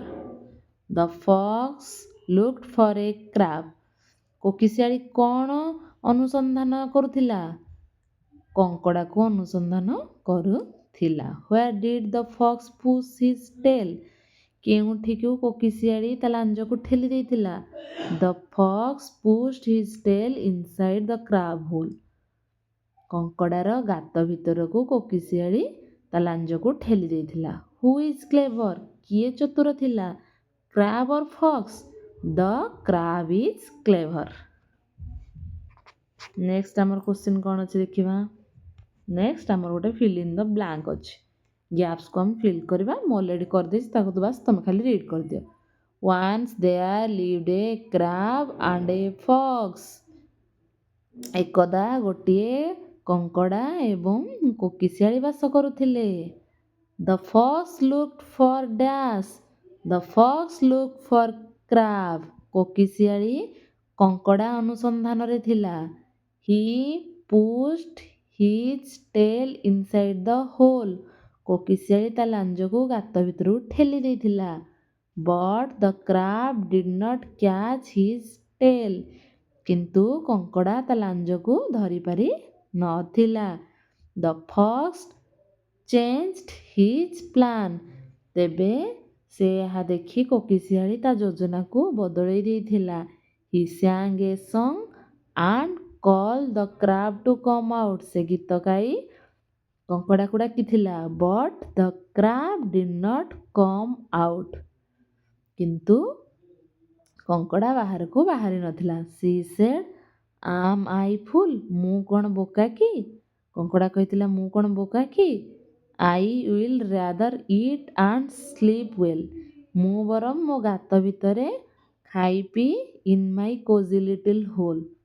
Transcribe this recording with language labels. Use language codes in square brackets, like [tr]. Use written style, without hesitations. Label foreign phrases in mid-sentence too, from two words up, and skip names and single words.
[en] The fox looked for a crab. [or] କୋକିଶିଆଳି କ'ଣ ଅନୁସନ୍ଧାନ କରୁଥିଲା? କଙ୍କଡ଼ାକୁ ଅନୁସନ୍ଧାନ କରୁଥିଲା। [en] Where did the fox push his tail? [or] କେଉଁଠିକୁ କୋକିଶିଆଳି ତା ଲାଞ୍ଜକୁ ଠେଲି ଦେଇଥିଲା? [en] The fox pushed his tail inside the crab hole. [or] କଙ୍କଡ଼ାର ଗାତ ଭିତରକୁ କୋକିଶିଆଳି ତା ଲାଞ୍ଜକୁ ଠେଲି ଦେଇଥିଲା। [en] Who is clever? [or] କିଏ ଚତୁର ଥିଲା? [en] Crab or fox? The crab is clever. [or] ନେକ୍ସଟ ଆମର କ୍ୱେଶ୍ଚିନ୍ କ'ଣ ଅଛି ଦେଖିବା। ନେକ୍ସଟ ଆମର ଗୋଟେ [en] fill in the blank [or] ଅଛି। ଗ୍ୟାପ୍ସକୁ ଆମେ ଫିଲ୍ କରିବା। ମୁଁ ଅଲରେଡ଼ି କରିଦେଇଛି, ତାକୁ ତ ବାସ୍ ତମେ ଖାଲି ରିଡ୍ କରିଦିଅ। [en] Once there lived a crab and a fox. [or] ଏକଦା ଗୋଟିଏ କଙ୍କଡ଼ା ଏବଂ କୋକିଶିଆଳି ବାସ କରୁଥିଲେ। [en] The fox looked for dash. The fox looked for crab. [or] କୋକିଶିଆଳି କଙ୍କଡ଼ା ଅନୁସନ୍ଧାନରେ ଥିଲା। [en] He pushed his tail inside the hole. [or] କୋକିଶିଆଳି ତା ଲାଞ୍ଜକୁ ଗାତ ଭିତରକୁ ଠେଲି ଦେଇଥିଲା। [en] But the crab did not catch his tail. [or] କିନ୍ତୁ କଙ୍କଡ଼ା ତା ଲାଞ୍ଜକୁ ଧରିପାରି ନଥିଲା। [en] The fox changed his plan. [or] ତେବେ ସେ ଏହା ଦେଖି କୋକିଶିଆଳି ତା ଯୋଜନାକୁ ବଦଳେଇ ଦେଇଥିଲା। [en] He sang a song and called the crab to come out. [or] ସେ ଗୀତ ଗାଇ କଙ୍କଡ଼ାକୁ ଡାକିଥିଲା। [en] But the crab did not come out. [or] କିନ୍ତୁ କଙ୍କଡ଼ା ବାହାରକୁ ବାହାରି ନଥିଲା। [en] She said, Am I fool? [or] ମୁଁ କ'ଣ ବୋକା କି? କଙ୍କଡ଼ା କହିଥିଲା, ମୁଁ କ'ଣ ବୋକା କି? [en] I will rather eat and sleep well. [or] ମୁଁ ବରଂ ମୋ ଗାତ ଭିତରେ ଖାଇ ପିଇ [en] in my cozy little hole.